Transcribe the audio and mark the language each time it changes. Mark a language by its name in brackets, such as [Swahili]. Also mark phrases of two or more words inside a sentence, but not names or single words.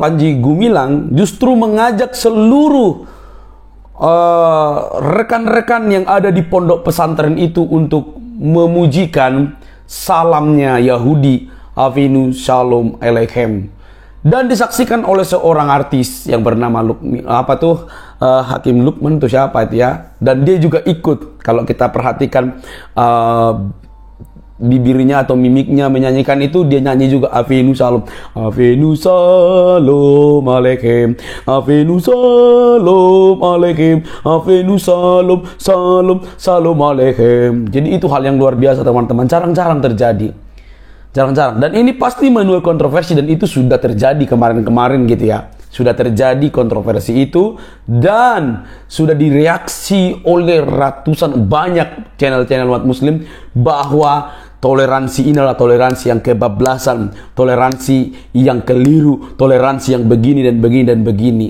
[Indonesian] Panji Gumilang justru mengajak seluruh rekan-rekan yang ada di pondok pesantren itu untuk memujikan salamnya Yahudi, [Hebrew] הבאנו שלום עליכם, [Indonesian] dan disaksikan oleh seorang artis yang bernama Hakim Lukman itu siapa itu ya, dan dia juga ikut. Kalau kita perhatikan bibirnya atau mimiknya menyanyikan itu, dia nyanyi juga [Hebrew] הבאנו שלום, הבאנו שלום עליכם, הבאנו שלום עליכם, הבאנו שלום שלום שלום עליכם. [Indonesian] Jadi itu hal yang luar biasa teman-teman, jarang-jarang terjadi, jarang-jarang, dan ini pasti menuai kontroversi, dan itu sudah terjadi kemarin-kemarin gitu ya. Sudah terjadi kontroversi itu dan sudah direaksi oleh ratusan banyak channel-channel umat muslim bahwa toleransi ini adalah toleransi yang kebablasan, toleransi yang keliru, toleransi yang begini dan begini dan begini.